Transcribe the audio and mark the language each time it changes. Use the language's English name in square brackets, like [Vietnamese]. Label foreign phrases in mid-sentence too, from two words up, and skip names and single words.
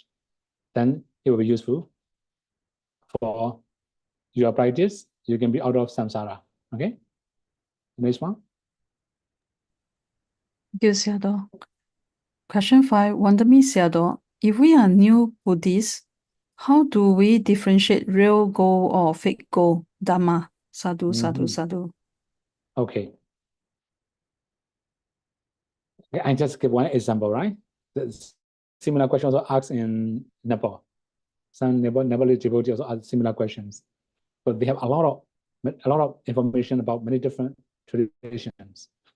[English] Then it will be useful for your practice. You can be out of samsara. Okay? Next one. Thank you, Sayadaw. Question 5. Wonder me, Sayadaw, if we are new Buddhists, how do we differentiate real goal or fake goal? [Pali] Dhamma. Sadhu, sadhu, sadhu. [English] Okay. I just give one example, right? The similar questions also asked in Nepal. Some Nepalese devotees also ask similar questions. But they have a lot of information about many different traditions.